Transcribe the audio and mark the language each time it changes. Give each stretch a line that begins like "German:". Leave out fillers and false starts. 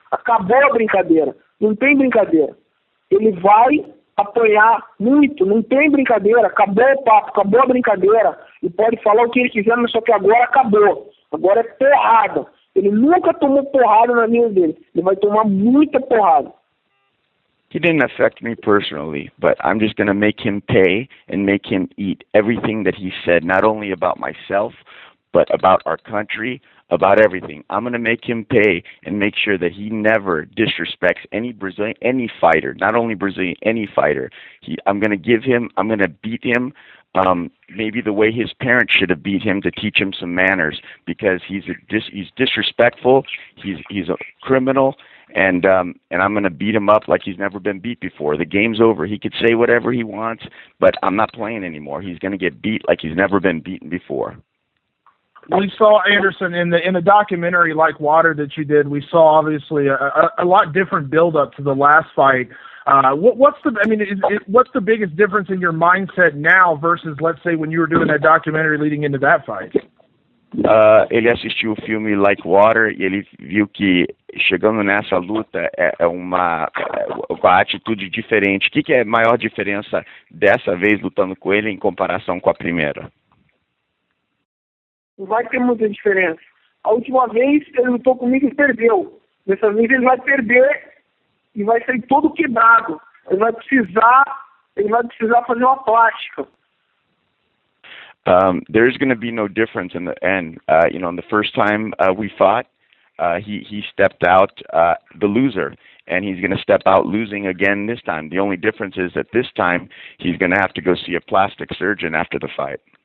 Portuguese: Acabou a brincadeira. Não tem brincadeira. Ele vai apanhar muito, não tem brincadeira. Acabou o papo, acabou a brincadeira. E pode falar o que ele quiser, mas só que agora acabou. Agora é porrada. Ele nunca tomou porrada na vida dele. Ele vai tomar muita porrada.
English: He didn't affect me personally, but I'm just going to make him pay and make him eat everything that he said, not only about myself, but about our country, about everything. I'm going to make him pay and make sure that he never disrespects any Brazilian, any fighter, not only Brazilian, any fighter. I'm going to beat him maybe the way his parents should have beat him to teach him some manners, because he's disrespectful, he's a criminal, and I'm going to beat him up like he's never been beat before. The game's over. He could say whatever he wants, but I'm not playing anymore. He's going to get beat like he's never been beaten before. We saw Anderson in the documentary Like Water that you did. We saw obviously a lot different build up to the last fight. What's the biggest difference in your mindset now versus, let's say, when you were doing that documentary leading into that fight?
Portuguese: Ele assistiu o filme Like Water e ele viu que chegando nessa luta com a atitude diferente. O que é a maior diferença dessa vez lutando com ele em comparação com a primeira? Não vai ter muita diferença. A última vez ele lutou comigo e perdeu. Dessa vez ele vai perder e vai sair todo quebrado. Ele vai precisar fazer uma plástica.
English: There's going to be no difference in the end. In the first time we fought, he stepped out the loser, and he's going to step out losing again this time. The only difference is that this time he's going to have to go see a plastic surgeon after the fight.